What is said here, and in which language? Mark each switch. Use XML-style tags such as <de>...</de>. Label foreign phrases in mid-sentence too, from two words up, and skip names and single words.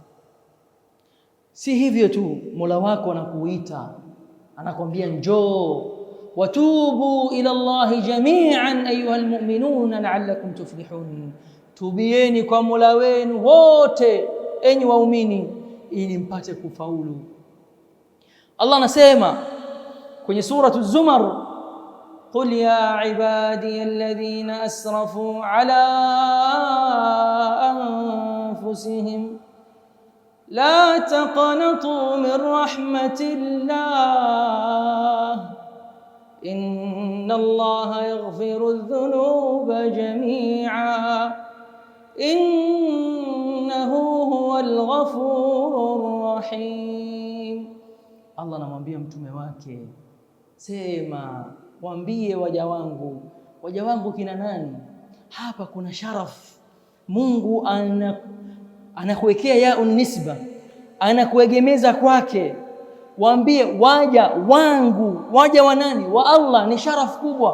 <sw>Si hivyo tu, Mola wako anakuita, anakwambia njoo,</sw> <ar>وتوبوا إلى الله جميعا أيها المؤمنون لعلكم تفلحون,</ar> <sw>tubieni kwa Mola wenu wote enyi waumini ili mpate kufaulu. Allah anasema kwenye suratu Zumar,</sw> <ar>قل يا عبادي الذين أسرفوا على أنفسهم لا تقنطوا من رحمة الله إن الله يغفر الذنوب جميعا إنه هو الغفور الرحيم.</ar> <sw>Allah anamwambia mtume wake, sema waambie waja wangu. Waja wangu kina nani? Hapa kuna sharaf. Mungu anakuwekea ya unisba, anakuegemeza kwake. Waambie waja wangu. Waja wa nani? Wa Allah. Ni sharaf kubwa.</sw>